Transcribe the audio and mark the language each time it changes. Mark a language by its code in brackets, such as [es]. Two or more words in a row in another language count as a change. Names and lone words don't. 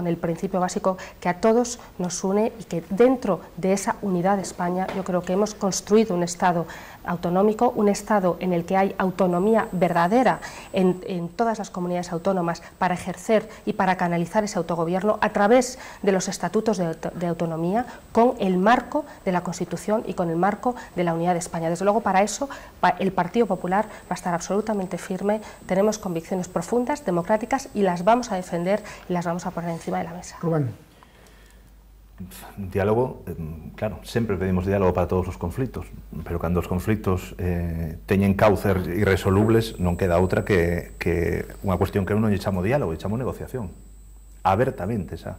[es] el principio básico que a todos nos une, y que dentro de esa unidad de España yo creo que hemos construido un Estado autonómico, un Estado en el que hay autonomía verdadera en todas las comunidades autónomas para ejercer y para canalizar ese autogobierno a través de los estatutos de autonomía, con el marco de la Constitución y con el marco de la unidad de España. Desde luego, para eso el Partido Popular va a estar absolutamente firme. Tenemos convicciones profundas, democráticas, y las vamos a defender y las vamos a poner encima de la mesa. Rubén. [gl] Diálogo, claro, sempre pedimos diálogo para todos os conflitos, pero cando os conflitos teñen cauces irresolubles, non queda outra que unha cuestión que eu non lle chamo diálogo, lle chamo negociación, abertamente xa.